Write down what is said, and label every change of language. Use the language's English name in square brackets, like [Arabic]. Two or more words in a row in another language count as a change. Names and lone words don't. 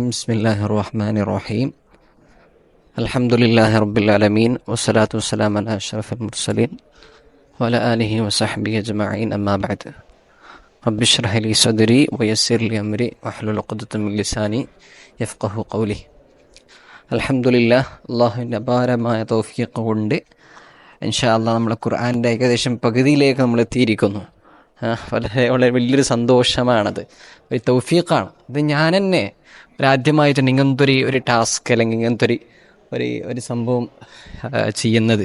[Arabic] بسم الله الرحمن الرحيم. الحمد لله رب العالمين والصلاة والسلام على أشرف المرسلين وعلى آله وصحبه أجمعين. أما بعد. رب اشرح لي صدري ويسر لي أمري واحلل عقدة من لساني يفقه قولي. [Malayalam] അൽഹംദുലില്ലാ, അള്ളാഹുവിൻ്റെ അപാരമായ തൗഫീഖ് കൊണ്ട് [Arabic] إن شاء الله [Malayalam] നമ്മളെ ഖുർആൻ്റെ ഏകദേശം പകുതിയിലേക്ക് നമ്മൾ എത്തിയിരിക്കുന്നു. വളരെ വളരെ വലിയൊരു സന്തോഷമാണത്, ഒരു തൗഫീഖാണ്. ഇത് ഞാൻ തന്നെ ഒരാദ്യമായിട്ടാണ് ഇങ്ങനത്തെ ഒരു ടാസ്ക് അല്ലെങ്കിൽ ഇങ്ങനത്തെ ഒരു സംഭവം ചെയ്യുന്നത്.